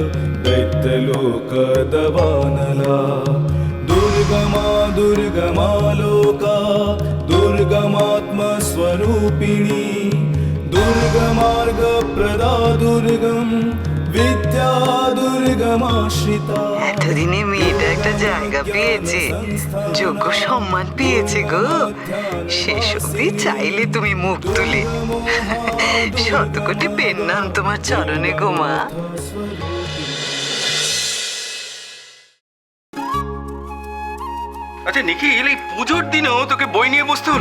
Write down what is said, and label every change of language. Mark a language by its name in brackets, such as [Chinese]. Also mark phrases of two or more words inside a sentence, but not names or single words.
[Sanskrit] दैत्यलोकदवानला दुर्गमा दुर्गमालोका दुर्गमात्मस्वरूपिणी दुर्गमार्गप्रदा दुर्गम विद्या दुर्गमाश्रिता। [Bangla] এতদিনে মেয়েটা একটা জায়গা পেয়েছে, যোগ্য সম্মান পেয়েছে গো। শেষ অবধি চাইলে তুমি মুখ তুলে শত কোটি পেন্নাম তোমার চরণে গো মা। আচ্ছা নিখিল, এই পুজোর দিনেও তোকে বই নিয়ে বসতে হলো?